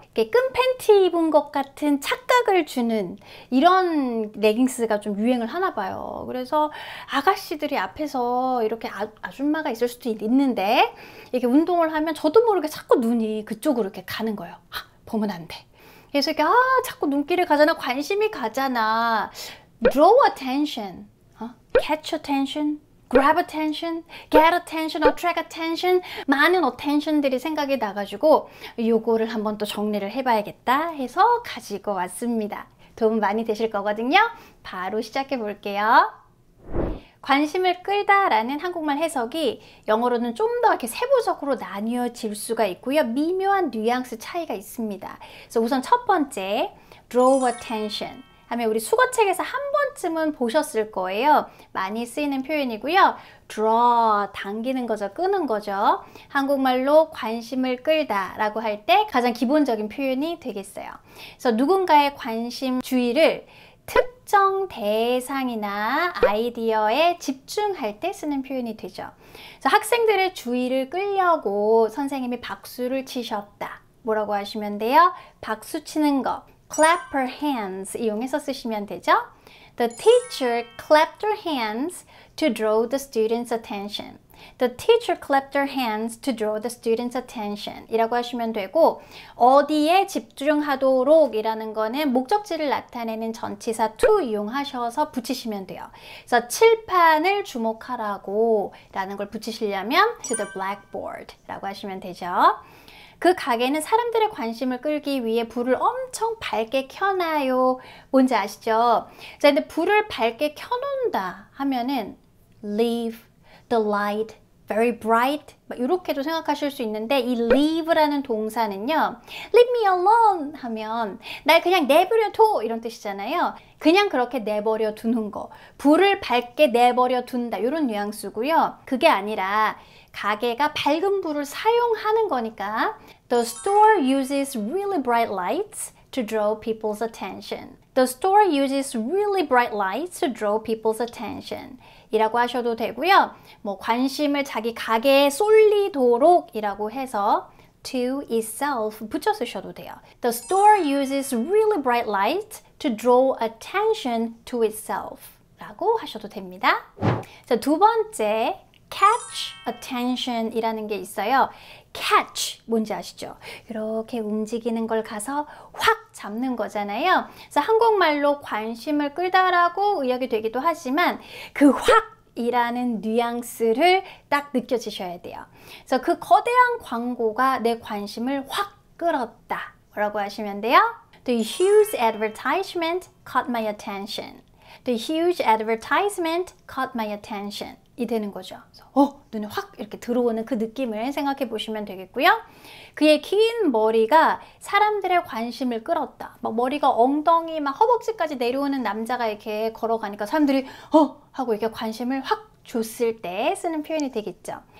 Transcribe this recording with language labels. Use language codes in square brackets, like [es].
[ko] 이렇게 끈 팬티 입은 것 같은 착각을 주는 이런 레깅스가 좀 유행을 하나 봐요. 그래서 아가씨들이 앞에서 이렇게 아줌마가 있을 수도 있는데 이렇게 운동을 하면 저도 모르게 자꾸 눈이 그쪽으로 이렇게 가는 거예요. 보면 안 돼. 그래서 이렇게 자꾸 눈길이 가잖아, 관심이 가잖아. [en] Draw attention, catch attention, grab attention, get attention, attract attention. [ko] 많은 attention들이 생각이 나가지고 요거를 한번 또 정리를 해봐야겠다 해서 가지고 왔습니다. 도움 많이 되실 거거든요. 바로 시작해 볼게요. 관심을 끌다 라는 한국말 해석이 영어로는 좀 더 이렇게 세부적으로 나뉘어질 수가 있고요. 미묘한 뉘앙스 차이가 있습니다. 그래서 우선 첫 번째, draw attention 하면 우리 수거책에서 한 번쯤은 보셨을 거예요. 많이 쓰이는 표현이고요. draw, 당기는 거죠. 끄는 거죠. 한국말로 관심을 끌다 라고 할 때 가장 기본적인 표현이 되겠어요. 그래서 누군가의 관심, 주의를 특정 대상이나 아이디어에 집중할 때 쓰는 표현이 되죠. 그래서 학생들의 주의를 끌려고 선생님이 박수를 치셨다. 뭐라고 하시면 돼요? 박수 치는 거. [en] clap her hands [ko] 이용해서 쓰시면 되죠. [en] The teacher clapped her hands to draw the students' attention. The teacher clapped her hands to draw the students' attention [ko] 이라고 하시면 되고, 어디에 집중하도록 이라는 거는 목적지를 나타내는 전치사 to 이용하셔서 붙이시면 돼요. 그래서 칠판을 주목하라고 라는 걸 붙이시려면 [en] to the blackboard [ko] 라고 하시면 되죠. 그 가게는 사람들의 관심을 끌기 위해 불을 엄청 밝게 켜놔요. 뭔지 아시죠? 자, 근데 불을 밝게 켜놓는다 하면은 [en] leave the light very bright [ko] 이렇게도 생각하실 수 있는데, 이 leave라는 동사는요, [en] leave me alone [ko] 하면 날 그냥 내버려 둬 이런 뜻이잖아요. 그냥 그렇게 내버려 두는 거, 불을 밝게 내버려 둔다 이런 뉘앙스고요. 그게 아니라 가게가 밝은 불을 사용하는 거니까 [en] The store uses really bright lights to draw people's attention. The store uses really bright lights to draw people's attention [ko] 이라고 하셔도 되고요. 뭐 관심을 자기 가게에 쏠리도록 이라고 해서 [en] to itself [ko] 붙여 쓰셔도 돼요. [en] The store uses really bright lights to draw attention to itself [ko] 라고 하셔도 됩니다. 자, 두 번째, catch attention 이라는 게 있어요. catch 뭔지 아시죠? 이렇게 움직이는 걸 가서 확 잡는 거잖아요. 그래서 한국말로 관심을 끌다라고 의역이 되기도 하지만 그 확 이라는 뉘앙스를 딱 느껴지셔야 돼요. 그래서 그 거대한 광고가 내 관심을 확 끌었다 라고 하시면 돼요. [en] The huge advertisement caught my attention. The huge advertisement caught my attention [ko] 이 되는 거죠. 그래서 눈에 확 이렇게 들어오는 그 느낌을 생각해 보시면 되겠고요. 그의 긴 머리가 사람들의 관심을 끌었다. 막 머리가 엉덩이 막 허벅지까지 내려오는 남자가 이렇게 걸어가니까 사람들이 하고 이렇게 관심을 확 줬을 때 쓰는 표현이 되겠죠.